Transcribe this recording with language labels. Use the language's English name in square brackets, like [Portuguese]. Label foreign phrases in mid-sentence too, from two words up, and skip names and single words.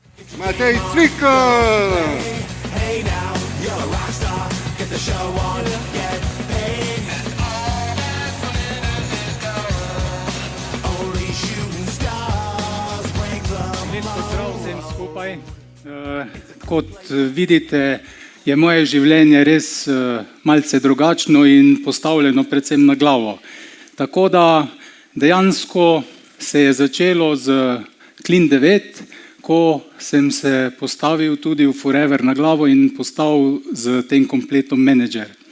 [English] Matej Cvikl! Hey now, you're a rock star. Get the show on, get paid. Only shooting stars break the [Slovenian] Lep pozdrav vsem skupaj. Kot vidite, je moje življenje res malce drugačno in postavljeno predvsem na glavo. Tako da dejansko se je začelo z Clean 9, ko sem se postavil tudi v Forever na glavo in postal z tem kompletom menedžer.